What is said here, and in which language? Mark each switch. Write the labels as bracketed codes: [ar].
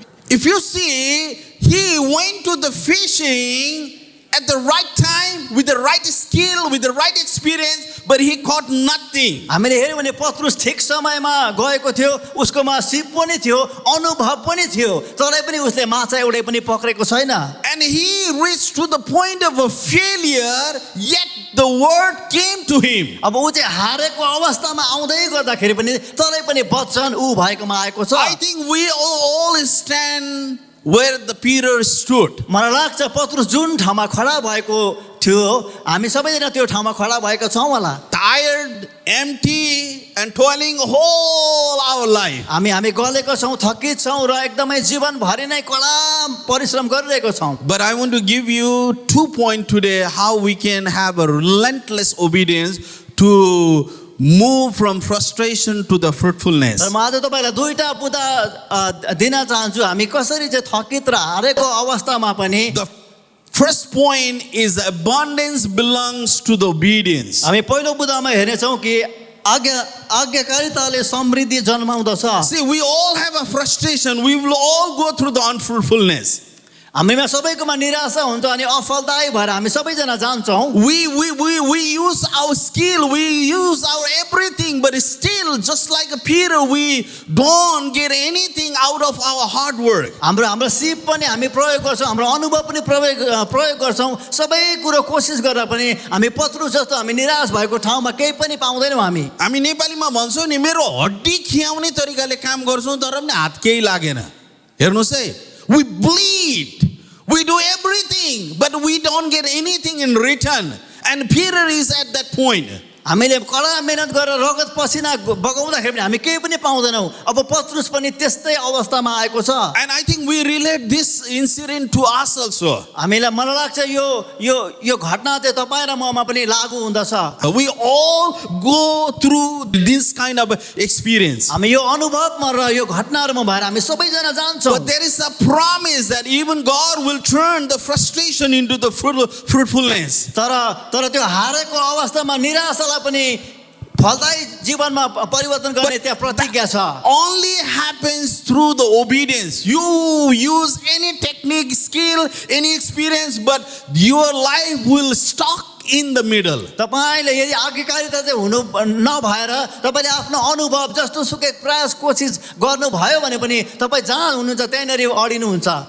[en] If you see, he went to the fishing at the right time, with the right skill, with the right experience, but he caught nothing. [ne] हामीले हेऱ्यौँ भने पत्रुस ठिक समयमा गएको थियो उसकोमा सिप पनि थियो अनुभव पनि थियो तरै पनि उसले माछा एउटै पनि पक्रेको छैन [en] And he reached to the point of a failure, yet the word came to him. [ne] अब ऊ चाहिँ हारेको अवस्थामा आउँदै गर्दाखेरि पनि तरै पनि वचन ऊ भएकोमा आएको छ [en] I think we all stand where the Peter stood. [ne] मलाई लाग्छ पत्रुस जुन ठाउँमा खडा भएको थियो हामी सबैजना त्यो ठाउँमा खडा भएका छौँ होला [en] Tired, empty, and toiling whole our life. [ne] हामी गलेको छौँ थकित छौँ र एकदमै जीवनभरि नै कडा परिश्रम गरिरहेको छौँ [en] But I want to give you 2 points today how we can have a relentless obedience to move from frustration to the fruitfulness. [ne] तर म आज तपाईँलाई दुईटा बुदा दिन चाहन्छु हामी कसरी चाहिँ थकित र हारेको अवस्थामा पनि [en] The first point is abundance belongs to the obedience. [ne] हामी पहिलो बुदामा हेर्नेछौँ कि आज्ञाकारिताले समृद्धि जन्माउँदछ [en] See, we all have a frustration. We will all go through the unfruitfulness. [ne] हामीमा सबैकोमा निराशा हुन्छ अनि असफलताै भएर हामी सबैजना जान्छौँ [en] We use our skill, we use our everything, but still, just like Peter, we don't get anything out of our hard work. [ne] हाम्रो सिप पनि हामी प्रयोग गर्छौँ हाम्रो अनुभव पनि प्रयोग गर्छौँ सबै कुरो कोसिस गरेर पनि हामी पत्रुस जस्तो हामी निराश भएको ठाउँमा केही पनि पाउँदैनौँ हामी नेपालीमा भन्छौँ नि मेरो हड्डी खियाउने तरिकाले काम गर्छौँ तर पनि हात केही लागेन हेर्नुस् है [en] we bleed we do everything but we don't get anything in return and Peter is at that point [ne] हामीले कडा मेहनत गरेर रगत पसिना बगाउँदाखेरि पनि हामी केही पनि पाउँदैनौँ अब पत्रुस पनि त्यस्तै अवस्थामा आएको छ [en] and I think we relate this incident to us also. [ne] हामीलाई मलाई लाग्छ यो घटना चाहिँ तपाईँ र ममा पनि लागू हुँदछ [en] We all go through this kind of experience. [ne] हामी यो अनुभवमा र यो घटनाहरूमा भएर हामी सबैजना जान्छौँ [en] But there is a promise that even God will turn the frustration into the fruitfulness. [ne] तर त्यो हारेको अवस्थामा निराशालाई पनि फलदायी जीवनमा परिवर्तन गर्ने त्यहाँ प्रतिज्ञा छ [en] Only happens through the obedience. You use any technique, skill, any experience, but your life will stuck in the middle. [ne] तपाईले यदि आज्ञाकारिता चाहिँ हुनु नभएर तपाईले आफ्नो अनुभव जस्तो सुकै प्रयास कोसिस गर्नुभयो भने पनि तपाईँ जहाँ हुनुहुन्छ त्यहीँनिर अडिनुहुन्छ